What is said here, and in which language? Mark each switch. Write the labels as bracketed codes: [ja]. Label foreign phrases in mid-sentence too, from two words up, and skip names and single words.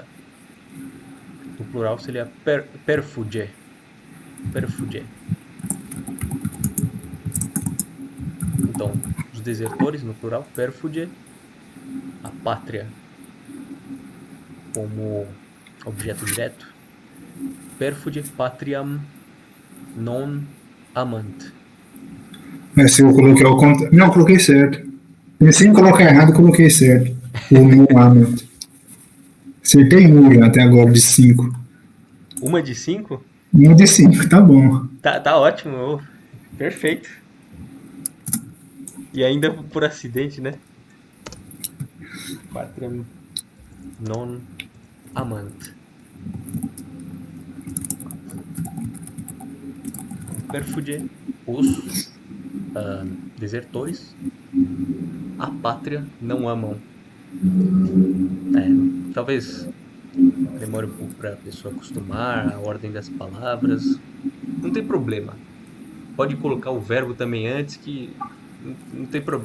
[pt] No plural seria perfuge. Perfuge. Então, os desertores, no plural, perfuge. A pátria, como objeto direto. [la] Perfuge patriam non amant. [pt] Se eu coloquei ao contrário. Não, eu coloquei certo. Pensei em colocar errado, coloquei certo. O meu Hamlet. Acertei um já até agora de 5. Uma de 5? Um de 5, tá bom. Tá ótimo. Perfeito. E ainda por acidente, né? [la] Patriam non amant. Perfuge, [pt] os desertores, a pátria não amam. Talvez demore um pouco para a pessoa acostumar a ordem das palavras. Não tem problema. Pode colocar o verbo também antes que não tem problema.